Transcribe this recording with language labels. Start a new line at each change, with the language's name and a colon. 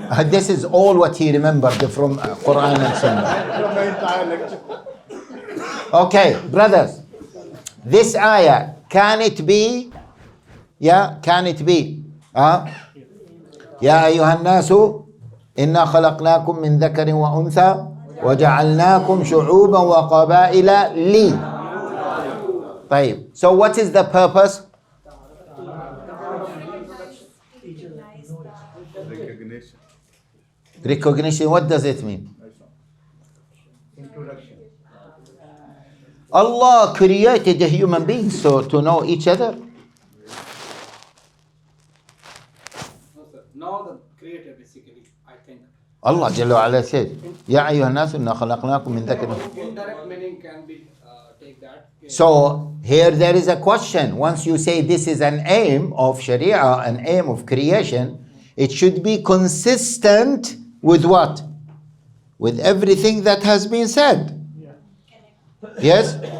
English: This is all what he remembered from Quran and Sunnah. Okay, brothers, this ayah, can it be? Yeah, can it be?
Arabic: يا أيها الناس إنا خلقناكم من ذكر وأنثى وجعلناكم شعوبا وقبائل لي. طيب.
English: So what is the purpose? Recognition. Recognition. What does it mean? Allah created the human beings so to know each other. No, sir. Now the creator basically, I think. Allah Jalla wa Ala says,
Arabic: يا أيها الناس إنا خلقناكم من ذكر.
English: Indirect meaning can be take that. So here there is a question. Once you say this is an aim of Sharia, an aim of creation, it should be consistent with what? With everything that has been said. Yes?